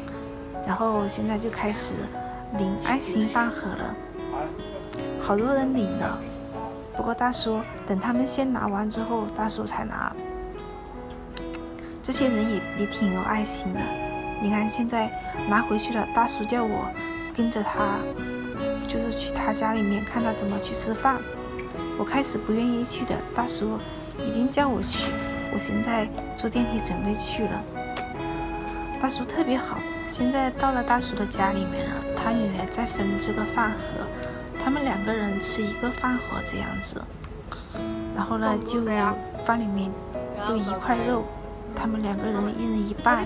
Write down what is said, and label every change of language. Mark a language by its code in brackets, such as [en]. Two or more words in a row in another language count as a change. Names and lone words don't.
[zh] 然後現在就開始領愛心飯盒了，好多人領了。不過大叔等他們先拿完之後，大叔才拿。這些人也挺有愛心的。你看現在拿回去了，大叔叫我跟着他，就是去他家裏面看他怎麼去吃飯。我開始不願意去的，大叔一定叫我去。我現在坐電梯準備去了。大叔特別好，現在到了大叔的家裏面了，他女兒在分這個飯盒。他們2個人吃一個飯盒這樣子，然後呢就飯裏面就1塊肉，他們2個人1人1半。